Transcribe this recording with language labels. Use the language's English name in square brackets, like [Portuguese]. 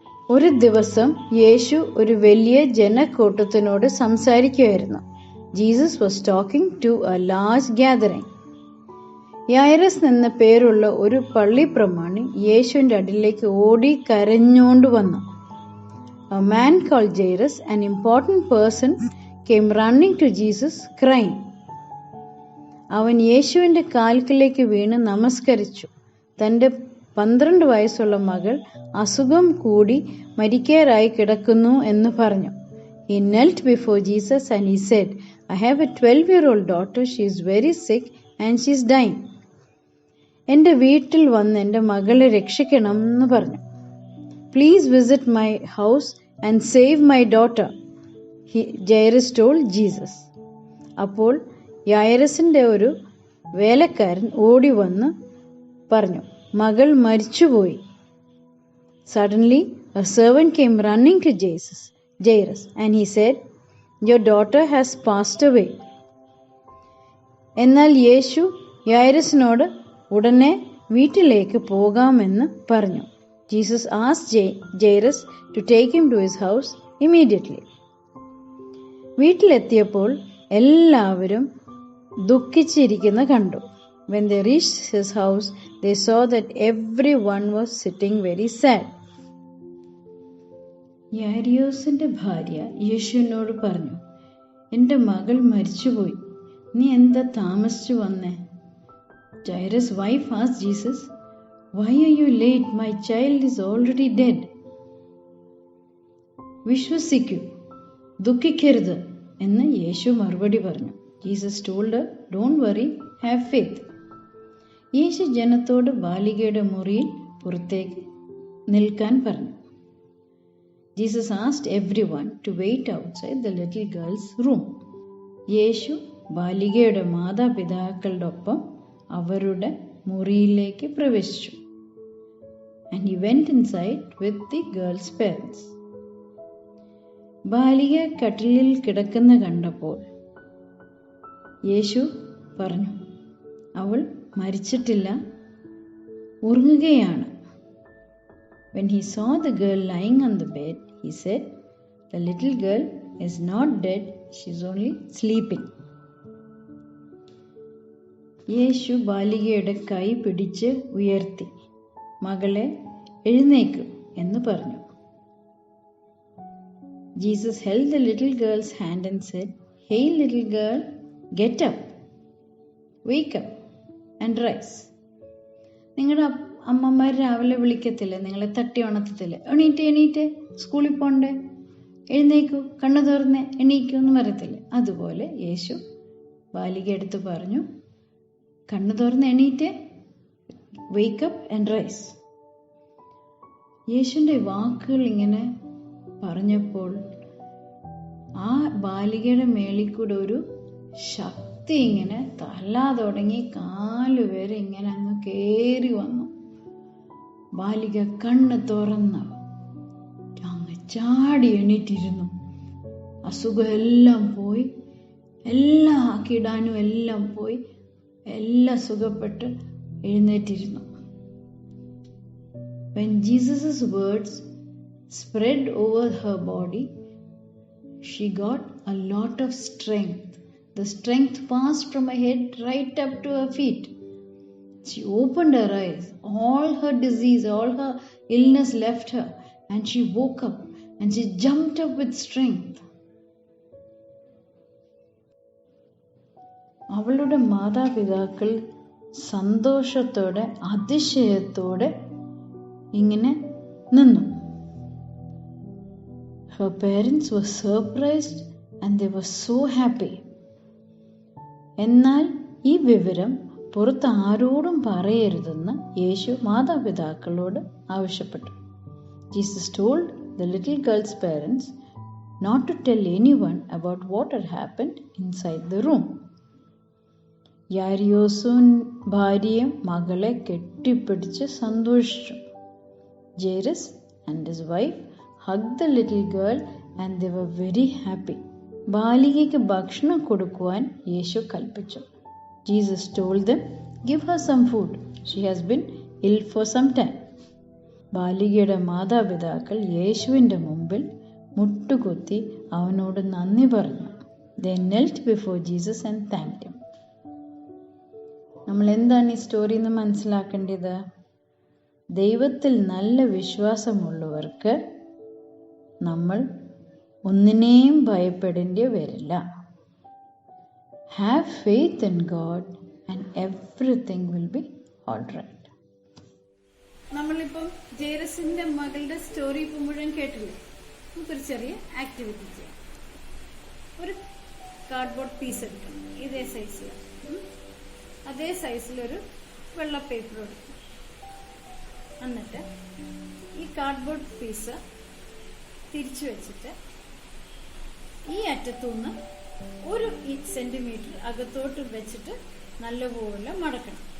[Malayalam] ഒരു ദിവസം യേശു ഒരു വലിയ ജനക്കൂട്ടത്തിനോട് സംസാരിക്കുകയായിരുന്നു. [English] Jesus was talking to a large gathering. [Malayalam] യായിറസ് എന്ന പേരുള്ള ഒരു പള്ളി പ്രമാണി യേശുവിന്റെ അടുത്തേക്ക് ഓടി കരഞ്ഞുകൊണ്ട് വന്നു. [English] A man called Jairus, an important person, came running to Jesus, crying. [Malayalam] അവൻ യേശുവിന്റെ കാൽക്കലേക്ക് വീണ് നമസ്കരിച്ചു. തന്റെ 12 വയസ്സുള്ള മകൾ അസുഖം കൂടി മരിക്കാറായി കിടക്കുന്നു എന്ന് പറഞ്ഞു. [English] He knelt before Jesus and he said, I have a 12-year-old daughter. She is very sick and she is dying. [Malayalam] എന്റെ വീട്ടിൽ വന്ന് എന്റെ മകളെ രക്ഷിക്കണം എന്ന് പറഞ്ഞു. [English] Please visit my house and save my daughter, Jairus told Jesus. [Malayalam] അപ്പോൾ യായിറസിന്റെ ഒരു വേലക്കാരൻ ഓടി വന്ന് പറഞ്ഞു, മകൾ മരിച്ചുപോയി. [English] Suddenly a servant came running to Jairus and he said, Your daughter has passed away. [Malayalam] എന്നാൽ യേശു യായിറസിനോട് ഉടനെ വീട്ടിലേക്ക് പോകാമെന്ന് പറഞ്ഞു. [English] Jesus asked Jairus to take him to his house immediately. [Malayalam] വീട്ടിലെത്തിയപ്പോൾ എല്ലാവരും ദുഃഖിച്ചിരിക്കുന്ന കണ്ടു. [English] When they reached his house, they saw that everyone was sitting very sad. [Malayalam] യായിറോസിന്റെ ഭാര്യ യേശുവിനോട് പറഞ്ഞു, എന്റെ മകൾ മരിച്ചുപോയി, നീ എന്താ താമസിച്ചു വന്നേ? [English] Jairus' wife asked Jesus, Why are you late? My child is already dead. [Malayalam] വിശ്വസിക്കൂ, ദുഃഖിക്കരുത് എന്ന് യേശു മറുപടി പറഞ്ഞു. [English] Jesus told her, Don't worry, have faith. [Malayalam] യേശു ജനത്തോട് ബാലികയുടെ മുറിയിൽ പുറത്തേക്ക് നിൽക്കാൻ പറഞ്ഞു. [English] Jesus asked everyone to wait outside the little girl's room. [Malayalam] യേശു ബാലികയുടെ മാതാപിതാക്കളുടെ ഒപ്പം അവരുടെ മുറിയിലേക്ക് പ്രവേശിച്ചു. [English] And he went inside with the girl's parents. [Malayalam] ബാലിക കട്ടിലിൽ കിടക്കുന്ന കണ്ടപ്പോൾ യേശു പറഞ്ഞു, അവൾ മരിച്ചിട്ടില്ല, ഉറങ്ങുകയാണ്. [English] When he saw the girl lying on the bed, he said, The little girl is not dead, she is only sleeping. [Malayalam] യേശു ബാലികയുടെ കൈ പിടിച്ച് ഉയർത്തി, മകളെ എഴുന്നേക്കൂ എന്ന് പറഞ്ഞു. [English] Jesus held the little girl's hand and said, Hey little girl, get up, wake up and rise. [Malayalam] നിങ്ങളുടെ അമ്മമാർ രാവിലെ വിളിക്കത്തില്ലേ, നിങ്ങളെ തട്ടി ഉണർത്തത്തില്ലേ, എണീറ്റേ സ്കൂളിൽ പോണ്ടേ, എഴുന്നേക്കൂ, കണ്ണു തുറന്നേ, എണീക്കൂ എന്ന് പറയത്തില്ലേ? അതുപോലെ യേശു ബാലിക എടുത്ത് പറഞ്ഞു, കണ്ണു തുറന്ന് എണീറ്റേ, [English] Wake up and rise. [Malayalam] യേശുവിൻ്റെ വാക്കുകൾ ഇങ്ങനെ പറഞ്ഞപ്പോൾ ആ ബാലികയുടെ മേളിൽ കൂടെ ഒരു ശക്തി ഇങ്ങനെ തല്ലാ തുടങ്ങി കാലുവരെ ഇങ്ങനെ അങ്ങ് കേറി വന്നു. ബാലിക കണ്ണ് തുറന്ന് അങ്ങ് ചാടി എണീറ്റിരുന്നു. അസുഖം എല്ലാം പോയി, എല്ലാ കിടാനും എല്ലാം പോയി, എല്ലാം സുഖപ്പെട്ട് എഴുന്നേറ്റിരുന്നു. [English] When Jesus' words spread over her body, she got a lot of strength. The strength passed from her head right up to her feet. She opened her eyes. All her disease, all her illness left her, and she woke up and she jumped up with strength. [Malayalam] അവളുടെ മാതാപിതാക്കൾ സന്തോഷത്തോടെ അതിശയത്തോടെ ഇങ്ങനെ നിന്നു. [English] Her parents were surprised and they were so happy. [Malayalam] എന്നാൽ ഈ വിവരം പുറത്ത് ആരോടും പറയരുതെന്ന് യേശു മാതാപിതാക്കളോട് ആവശ്യപ്പെട്ടു. [English] Jesus told the little girl's parents not to tell anyone about what had happened inside the room. [Malayalam] യാരിയോസും ഭാര്യയും മകളെ കെട്ടിപ്പിടിച്ച് സന്തോഷിച്ചു. [English] Jairus and his wife hugged the little girl and they were very happy. [Malayalam] ബാലികയ്ക്ക് ഭക്ഷണം കൊടുക്കുവാൻ യേശു കൽപ്പിച്ചു. [English] Jesus told them, "Give her some food. She has been ill for some time." [Malayalam] ബാലികയുടെ മാതാപിതാക്കൾ യേശുവിൻ്റെ മുമ്പിൽ മുട്ടുകുത്തി അവനോട് നന്ദി പറഞ്ഞു. [English] They knelt before Jesus and thanked him. [Malayalam] നമ്മൾ എന്താണ് ഈ സ്റ്റോറിയിൽ നിന്ന് മനസ്സിലാക്കേണ്ടത്? ദൈവത്തിൽ നല്ല വിശ്വാസമുള്ളവർക്ക് നമ്മൾ ഒന്നിനെയും ഭയപ്പെടേണ്ടി വരില്ല. [English] Have faith in God and everything will be all right. [Malayalam] നമ്മളിപ്പം ജെയ്റസിന്റെ മകളുടെ സ്റ്റോറി ഇപ്പം മുഴുവൻ കേട്ടില്ലേ? നമുക്കൊരു ചെറിയ ആക്ടിവിറ്റി ചെയ്യാം. ഒരു കാർഡ്ബോർഡ് പീസ് എടുക്കണം, ഇതേ സൈസിൽ. അതേ സൈസിലൊരു വെള്ള പേപ്പർ എടുക്കും. എന്നിട്ട് ഈ കാർഡ്ബോർഡ് പീസ് തിരിച്ചു വെച്ചിട്ട് ഈ അറ്റത്തുനിന്ന് 1 സെന്റിമീറ്റർ അകത്തോട്ട് വെച്ചിട്ട് നല്ലപോലെ മടക്കണം.